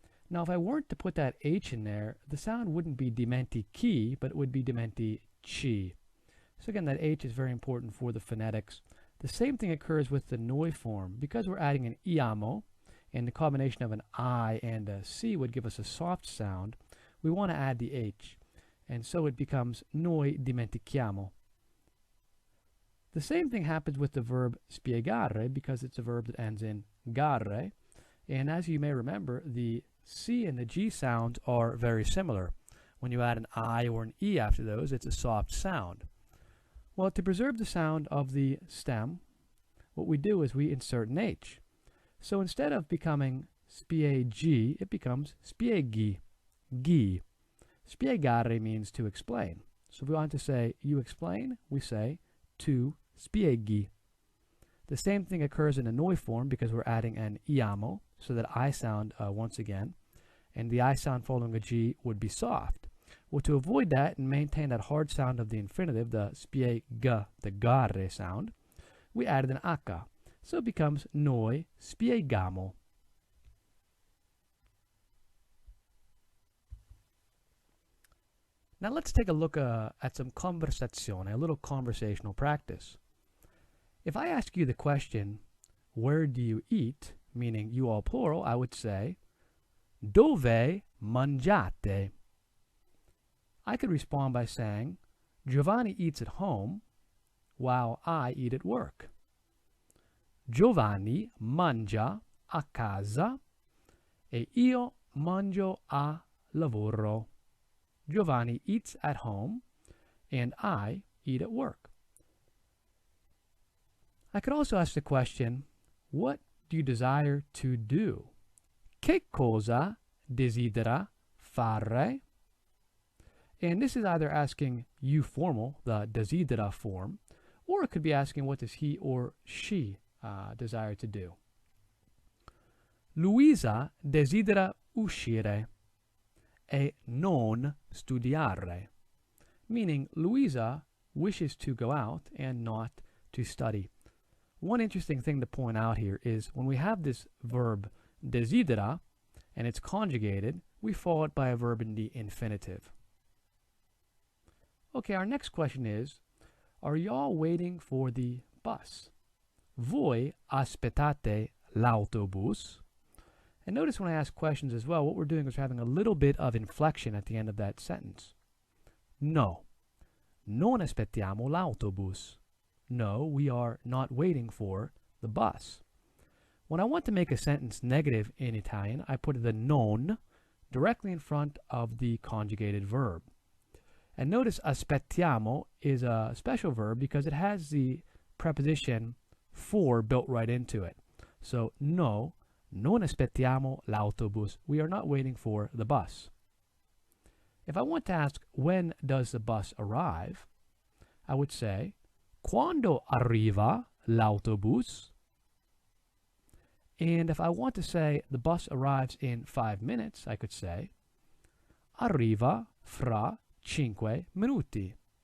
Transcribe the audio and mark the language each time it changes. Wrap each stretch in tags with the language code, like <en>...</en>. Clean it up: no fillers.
<en>Now if I weren't to put that H in there, the sound wouldn't be dimentichi, but it would be dimentici. So again, that H is very important for the phonetics. The same thing occurs with the noi form. Because we're adding an iamo, and the combination of an I and a C would give us a soft sound, we want to add the H. And so it becomes</en> <it>noi dimentichiamo.</it> <en>The same thing happens with the verb spiegare, because it's a verb that ends in gare. And as you may remember, the C and the G sounds are very similar. When you add an I or an E after those, it's a soft sound. Well, to preserve the sound of the stem, what we do is we insert an H. So instead of becoming spiegi, it becomes spieghi, gi. Spiegare means to explain. So if we want to say you explain, we say</en> <it>tu spieghi.</it> <en>The same thing occurs in a noi form because we're adding an iamo, so that I sound once again, and the I sound following a G would be soft. Well, to avoid that and maintain that hard sound of the infinitive, the spiega, the gare sound, we added an aka. So it becomes</en> <it>noi spieghiamo.</it> <en>Now let's take a look at some conversazione, a little conversational practice. If I ask you the question, where do you eat, meaning you all plural, I would say,</en> <it>dove mangiate?</it> <en>I could respond by saying, Giovanni eats at home while I eat at work.</en> <it>Giovanni mangia a casa e io mangio a lavoro.</it> <en>Giovanni eats at home and I eat at work. I could also ask the question, what do you desire to do?</en> <it>Che cosa desidera fare?</it> <en>And this is either asking you formal, the desidera form, or it could be asking what does he or she desire to do.</en> <it>Luisa desidera uscire e non studiare,</it> <en>meaning Luisa wishes to go out and not to study. One interesting thing to point out here is when we have this verb desidera and it's conjugated, we follow it by a verb in the infinitive. Okay, our next question is, are y'all waiting for the bus?</en> <it>Voi aspettate l'autobus?</it> <en>And notice when I ask questions as well, what we're doing is we're having a little bit of inflection at the end of that sentence.</en> <it>No, non aspettiamo l'autobus.</it> <en>No, we are not waiting for the bus. When I want to make a sentence negative in Italian, I put the non directly in front of the conjugated verb. And notice aspettiamo is a special verb because it has the preposition for built right into it. So, no,</en> <it>non aspettiamo l'autobus.</it> <en>We are not waiting for the bus. If I want to ask, when does the bus arrive? I would say,</en> <it>quando arriva l'autobus?</it> <en>And if I want to say the bus arrives in 5 minutes, I could say,</en> <it>arriva fra 5 minuti.</it>